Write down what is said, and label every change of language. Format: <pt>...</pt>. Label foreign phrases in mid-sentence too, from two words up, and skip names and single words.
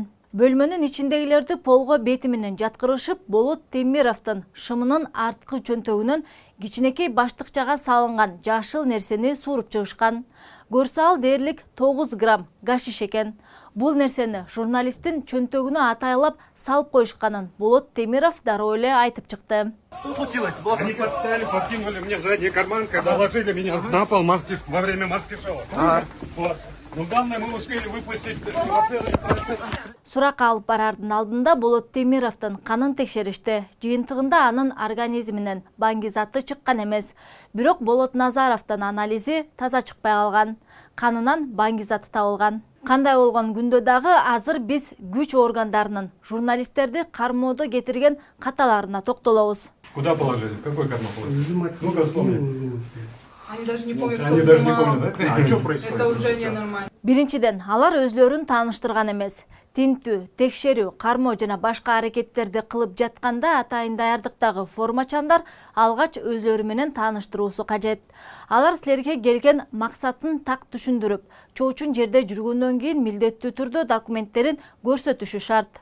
<ky>Бөлмөнүн ичиндегилерди полго бети менен жаткырышып, Болот Темировдун шымынын арткы чөнтөгүнөн кичинекей баштыкчага салынган жашыл нерсени сууруп чыгышкан. Көрсө ал дээрлик 9 грамм гашиш экен. Бул нерсени журналисттин чөнтөгүнө атайлап салып коюшканын Болот Темиров дароо эле айтып чыкты.</ky> <ru>Что случилось? Они подставили, подкинули мне в задний карман, когда положили меня на пол во время маски-шоу. Вот. Но главное, мы успели выпустить</ru> <ky>Суракка алып барардын алдында Болот Темировдун канын текшеришти. Жыйынтыгында анын организминен баңгизаты чыккан эмес. Бирок Болот Назаровдун анализи таза чыкпай калган. Канынан баңгизаты табылган. Кандай болгон күндө дагы азыр биз күч органдарынын журналисттерди кармоодо кетирген каталарына токтолобуз.</ky> <ru>Куда положили? В какой карман положили? Ну-ка вспомни. Они даже не помнят, Они даже не помнят, да? А что происходит? Это уже ненормально.</ru> <ky>Биринчиден, алар өзлөрүн тааныштырган эмес. Тинтүү, текшерүү, кармоо жана башка аракеттерди кылып жатканда атайын даярдыктагы формачандар алгач өзлөрү менен тааныштыруусу кажет. Алар силерге келген максатын так түшүндүрүп, чоочун жерде жүргөндөн кийин милдеттүү түрдө документтерин көрсөтүшү шарт.</ky>